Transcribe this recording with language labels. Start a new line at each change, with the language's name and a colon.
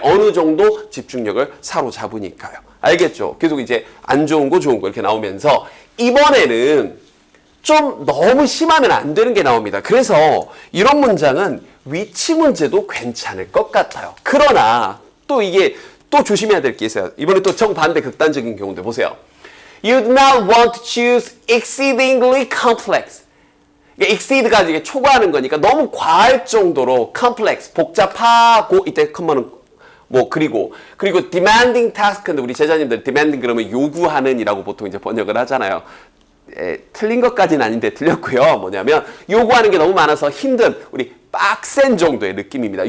Korean: 어느 정도 집중력을 사로잡으니까요. 알겠죠? 계속 이제 안 좋은 거 좋은 거 이렇게 나오면서, 이번에는 좀 너무 심하면 안 되는 게 나옵니다. 그래서 이런 문장은 위치 문제도 괜찮을 것 같아요. 그러나 또 이게 또 조심해야 될 게 있어요. 이번에 또 정반대 극단적인 경우인데 보세요.
English: You do not want to choose exceedingly complex.
Korean: exceed가 이게 초과하는 거니까 너무 과할 정도로 complex, 복잡하고 이때 컴마는 뭐 그리고 demanding task인데 우리 제자님들 demanding 그러면 요구하는이라고 보통 이제 번역을 하잖아요. 틀린 것까지는 아닌데 틀렸고요. 뭐냐면 요구하는 게 너무 많아서 힘든 우리 빡센 정도의 느낌입니다.